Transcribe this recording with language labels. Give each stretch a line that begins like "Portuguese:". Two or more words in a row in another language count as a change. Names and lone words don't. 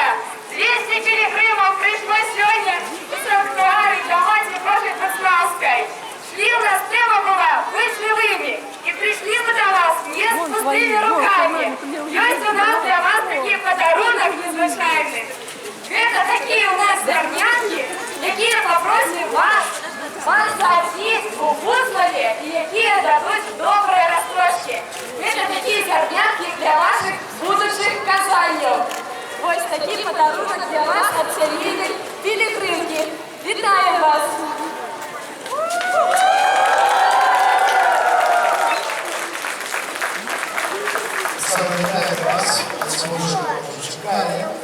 Ukrainian: 200 пилигримов прийшло сьогодні у санктуарі до Матері Божої Посланської. Шли у нас тема була «Ви живими». І прийшли ми до вас не з пустими руками.
Russian: Есть у нас для вас
Ukrainian: такий подарунок незвичайний.
Russian: Это такие у нас зернятки,
Ukrainian: які попросим вас
Russian: посадить у Буслове и какие дадут добрые росточки. Это такие зернятки для ваших будущих казаньев. Вот
Ukrainian: такий подарунок
Russian: для вас от семейной пилигримки.
Ukrainian: Вітаю вас! Вітаю вас, дуже чекає.